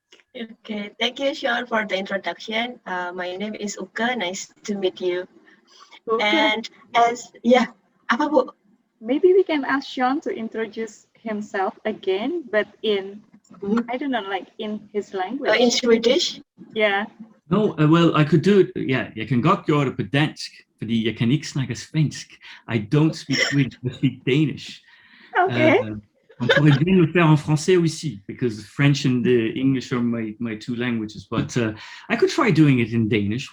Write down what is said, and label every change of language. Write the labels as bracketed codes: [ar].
[en] Okay, thank you, Shaun, for the introduction. My name is Uke. Nice to meet you. Okay. [id] And apa Bu? [en] Maybe we can ask Shaun to introduce himself again, but in, I don't know, like in his language. In Swedish? Yeah. No, well, I could do it. [da] Yeah, jeg kan godt gøre det på dansk, fordi jeg kan ikke snakke svensk. [en] I don't speak Swedish, I speak Danish. Okay. [fr] On pourrait bien le faire en français aussi, [en] because French and English are my two languages. But I could try doing it in Danish.